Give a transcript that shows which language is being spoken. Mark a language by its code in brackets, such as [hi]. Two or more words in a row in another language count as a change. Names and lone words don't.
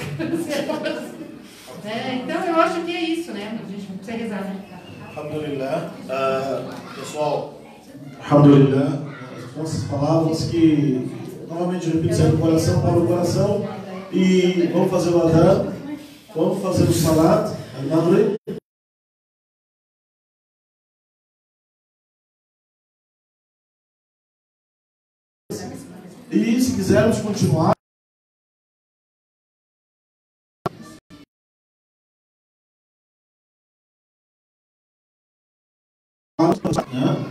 [pt] Então eu acho que é isso, né? A gente precisa rezar, né? Alhamdulillah. Pessoal, Alhamdulillah. Nossas palavras que, novamente, repito, saem do coração para o coração. E vamos fazer o adhan, vamos fazer o [ar] صلاة المغرب. [pt] E se quisermos continuar, né?